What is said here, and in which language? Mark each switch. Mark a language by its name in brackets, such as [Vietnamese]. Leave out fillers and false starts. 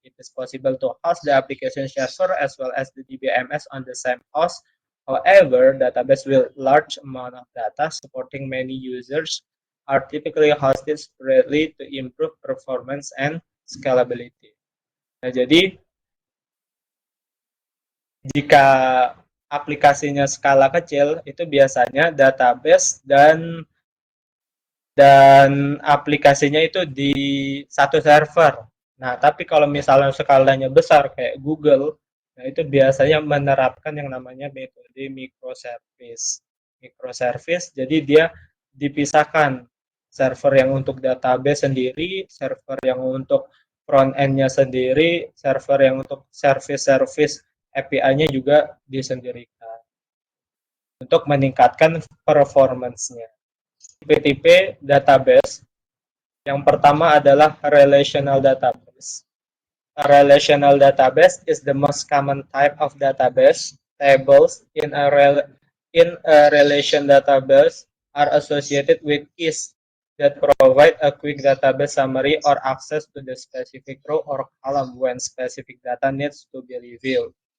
[English] It is possible to host the application server as well as the DBMS on the same host. However, database with large amount of data supporting many users are typically hosted separately to improve performance and scalability. [Indonesian] Nah, jadi jika aplikasinya skala kecil, itu biasanya database dan aplikasinya itu di satu server. Nah, tapi kalau misalnya skalanya besar kayak Google, nah itu biasanya menerapkan yang namanya metode microservice. Microservice, jadi dia dipisahkan server yang untuk database sendiri, server yang untuk front end-nya sendiri, server yang untuk service-service API-nya juga disendirikan untuk meningkatkan performance-nya. Tipe-tipe database. Yang pertama adalah relational database. [English] A relational database is the most common type of database. Tables in a relation database are associated with keys that provide a quick database summary or access to the specific row or column when specific data needs to be reviewed.